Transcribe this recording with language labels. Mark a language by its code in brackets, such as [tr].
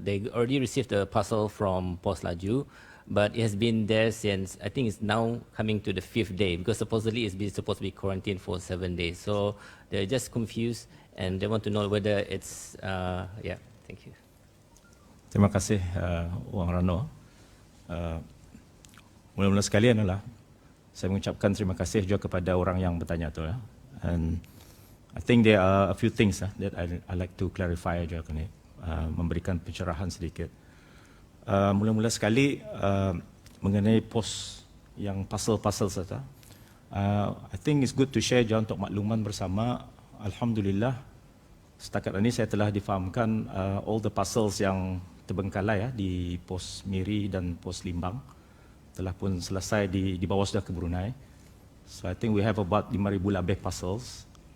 [en] They already received a parcel from Pos Laju, but it has been there since, I think it's now coming to the 5th day, because supposedly it's supposed to be quarantined for 7 days. So they're just confused and they want to know whether it's, yeah, thank you. [ms] Terima kasih Wang Rano. Mula-mula sekali adalah saya mengucapkan terima kasih juga kepada orang yang bertanya tu. [en] And I think there are a few things that I like to clarify [ms] juga ni, memberikan pencerahan sedikit. Mula-mula sekali mengenai pos yang pasal-pasal saja. [en] I think it's good to share [ms] juga untuk makluman bersama. Alhamdulillah, setakat ini saya telah difahamkan [en] all the parcels [ms] yang terbengkalai di pos Miri dan pos Limbang telah pun selesai dibawa sudah ke Brunei. [en] So I think we have about 5,000 [ms] lebih parcels.